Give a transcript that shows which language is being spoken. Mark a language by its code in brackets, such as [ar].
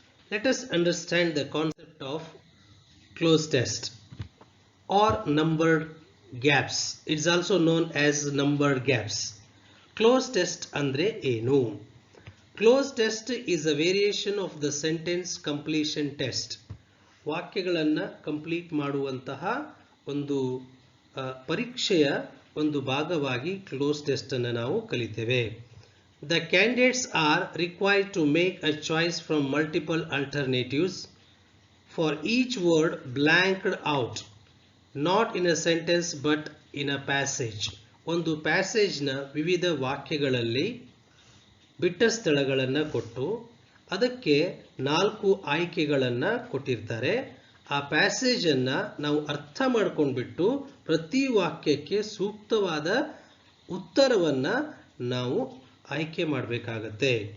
[en] Let us understand the concept of cloze test or numbered gaps. It's also known as numbered gaps. Cloze test [kn] andre enu? [en] Cloze test is a variation of the sentence completion test. [kn] ವಾಕ್ಯಗಳನ್ನು complete ಮಾಡುವಂತಹ ಒಂದು ಪರೀಕ್ಷೆಯ ಒಂದು ಭಾಗವಾಗಿ close test ಅನ್ನು ನಾವು ಕಲಿತೇವೆ. [en] The candidates are required to make a choice from multiple alternatives for each word blanked out, not in a sentence but in a passage. [kn] ಒಂದು ಪ್ಯಾಸೇಜ್ನ ವಿವಿಧ ವಾಕ್ಯಗಳಲ್ಲಿ ಬಿಟ್ಟ ಸ್ಥಳಗಳನ್ನು ಕೊಟ್ಟು ಅದಕ್ಕೆ 4 ಆಯ್ಕೆಗಳನ್ನು ಕೊಟ್ಟಿರ್ತಾರೆ. ಆ ಪ್ಯಾಸೇಜನ್ನು ನಾವು ಅರ್ಥ ಮಾಡ್ಕೊಂಡ್ಬಿಟ್ಟು ಪ್ರತಿ ವಾಕ್ಯಕ್ಕೆ ಸೂಕ್ತವಾದ ಉತ್ತರವನ್ನು ನಾವು ಆಯ್ಕೆ ಮಾಡಬೇಕಾಗತ್ತೆ.